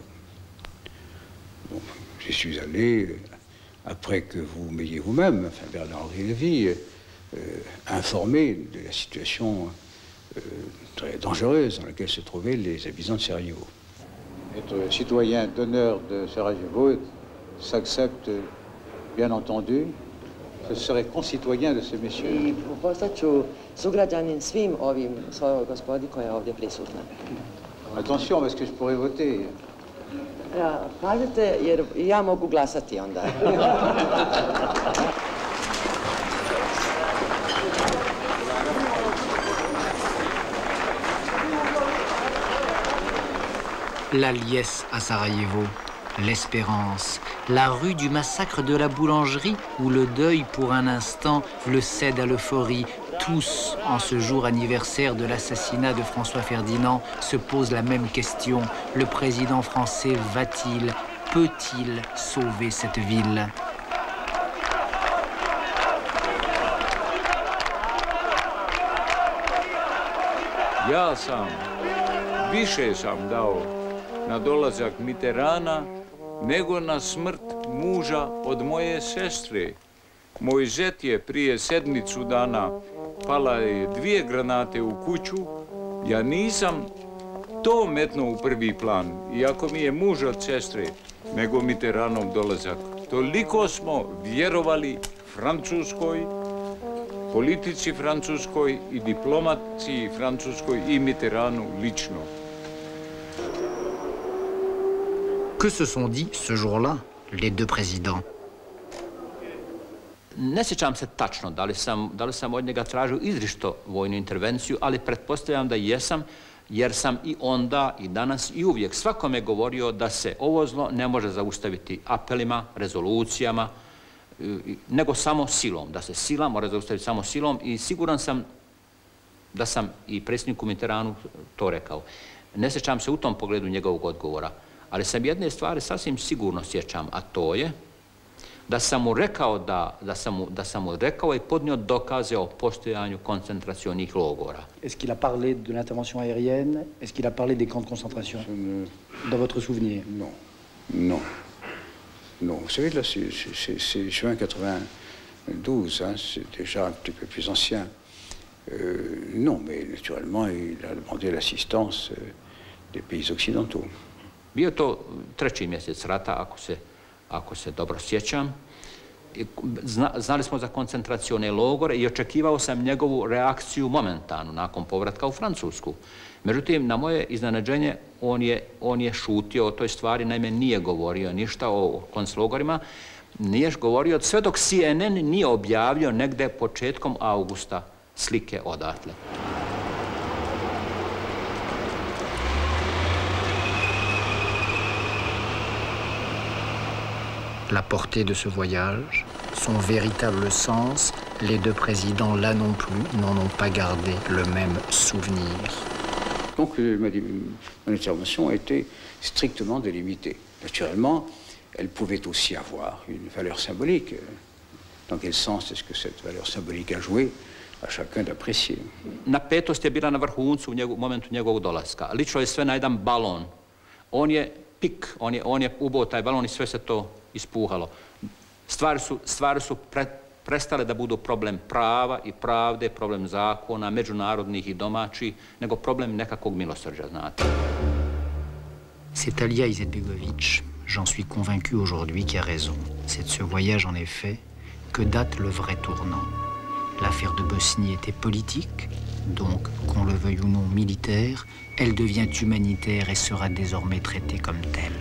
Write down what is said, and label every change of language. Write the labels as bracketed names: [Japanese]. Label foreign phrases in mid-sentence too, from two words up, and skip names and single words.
[French] Bon, j'y suis allé après que vous m'ayez vous-même, enfin Bernard-Henri Lévy, informé de la situation très dangereuse dans laquelle se trouvaient les habitants de Sarajevo. Être citoyen d'honneur de Sarajevo s'accepte, bien entendu. Ce serait concitoyen de ce monsieur. [Bosnian] I postaću sugrađanin svim ovim svojoj gospodi koja je ovdje prisutna. [French] Attention, parce que je pourrais voter. [Bosnian] Ja, kažete, jer ja mogu glasati onda. [French] La liesse à Sarajevo, l'espérance, la rue du massacre de la boulangerie où le deuil pour un instant le cède à l'euphorie. Tous, en ce jour anniversaire de l'assassinat de François Ferdinand, se posent la même question. Le président français va-t-il, peut-il sauver cette ville ? [Bosnian] Ja više sam dao na dolazak Mitterranda nego na smrt muža od moje sestre. Moj zet je prije sedmicu dana pala je 2 granate u kuću. Ja nisam to metnuo u prvi plan, iako mi je muž od sestre, nego Mitterrandov dolazak. Toliko smo vjerovali Francuskoj, politici francuskoj i diplomaciji francuskoj i Mitterrandu lično. [French] Que se sont dit ce jour-là les deux présidents? [Bosnian] Ne sjećam se tačno da li sam od njega tražio izričito vojnu intervenciju, ali pretpostavljam da jesam, jer sam i onda, i danas, i uvijek svakome govorio da se ovo zlo ne može zaustaviti apelima, rezolucijama, nego samo silom, da se sila mora zaustaviti samo silom i siguran sam da sam i predsjedniku Mitterrandu to rekao. Ne sjećam se u tom pogledu njegovog odgovora, ali sam jedne stvari sasvim sigurno sjećam, a to je da sam mu rekao da sam mu rekao i podnio dokaze o postojanju koncentracionih logora. [French] Est-ce qu'il a parlé de l'intervention aérienne? Est-ce qu'il a parlé des camps de concentration? Dans votre souvenir? Non. Non. Non, vous savez, là, c'est juin 92, hein, c'est déjà un petit peu plus ancien. Non, mais naturellement, il a demandé l'assistance des pays occidentaux. [Bosnian] Bio to 3. mjesec rata, ako se dobro sjećam. Znali smo za koncentracione logore i očekivao sam njegovu reakciju momentanu nakon povratka u Francusku. Međutim, na moje iznenađenje, on je šutio o toj stvari, naime nije govorio ništa o konclogorima, nije govorio sve dok CNN nije objavio negde početkom augusta slike odatle. [French] La portée de ce voyage, son véritable sens, les deux présidents là non plus n'en ont pas gardé le même souvenir. Donc mon intervention a été strictement délimitée. Naturellement, elle pouvait aussi avoir une valeur symbolique. Dans quel sens est-ce que cette valeur symbolique a joué? A chacun d'apprécier. [Bosnian] Napetost je bila na vrhuncu u momentu njegovog dolaska. Lično je sve na jedan balon. On je pik, on je ubao taj balon i sve se to ispuhalo. Stvari su prestale da budu problem prava i pravde, problem zakona, međunarodnih i domaćih, nego problem nekakvog milosrđa, znate. [French] C'est Alia Izetbegović, j'en suis convaincu aujourd'hui, qui a raison. C'est de ce voyage, en effet, que date le vrai tournant. L'affaire de Bosnie était politique, donc, qu'on le veuille ou non militaire, elle devient humanitaire et sera désormais traitée comme telle.